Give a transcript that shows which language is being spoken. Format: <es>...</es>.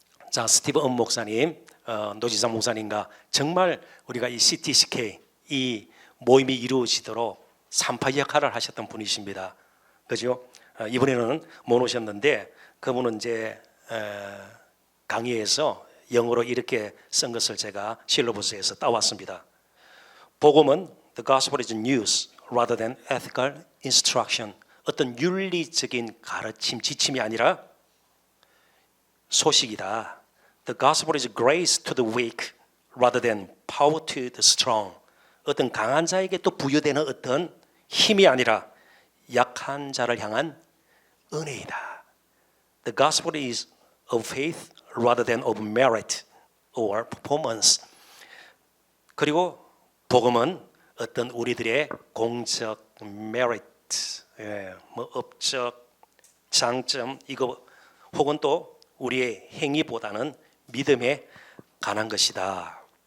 <ko>자, 스티브 은 목사님, 노지상 목사님과 정말 우리가 이 CTCK 이 모임이 이루어지도록 산파 역할을 하셨던 분이십니다. 그죠? 이번에는 못 오셨는데 그분은 이제 강의에서 영어로 이렇게 쓴 것을 제가 실로버스에서 따왔습니다. 복음은</ko> <en>The gospel is news rather than ethical instruction.</en> <ko>어떤 윤리적인 가르침, 지침이 아니라 소식이다.</ko> <en>The gospel is grace to the weak rather than power to the strong.</en> <ko>어떤 강한 자에게 또 부여되는 어떤 힘이 아니라 약한 자를 향한 은혜이다.</ko> <en>The gospel is of faith rather than of merit or performance.</en> <ko>그리고 복음은 어떤 우리들의 공적, merit, 뭐 업적, 장점 이거 혹은 또 우리의 행위보다는 믿음에 관한 것이다.</ko>